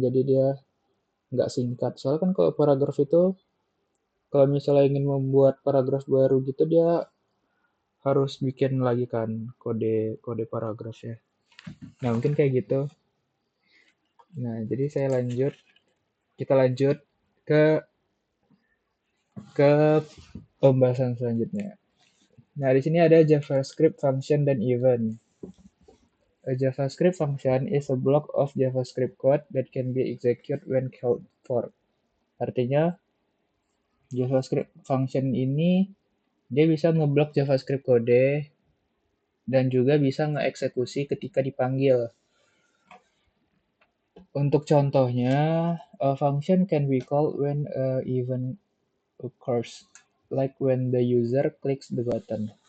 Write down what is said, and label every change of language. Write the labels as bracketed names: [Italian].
[Indonesian] Jadi dia nggak singkat. Soalnya kan kalau paragraf itu kalau misalnya ingin membuat paragraf baru gitu dia harus bikin lagi kan kode paragraf ya. Nah, mungkin kayak gitu. Nah, jadi kita lanjut ke ke pembahasan selanjutnya. Nah, di sini ada JavaScript function dan event. [English] A JavaScript function is a block of JavaScript code that can be executed when called for. [Indonesian] Artinya, JavaScript function ini dia bisa ngeblok JavaScript kode dan juga bisa ngeeksekusi ketika dipanggil. Untuk contohnya, [English] a function can be called when an event occurs, like when the user clicks the button.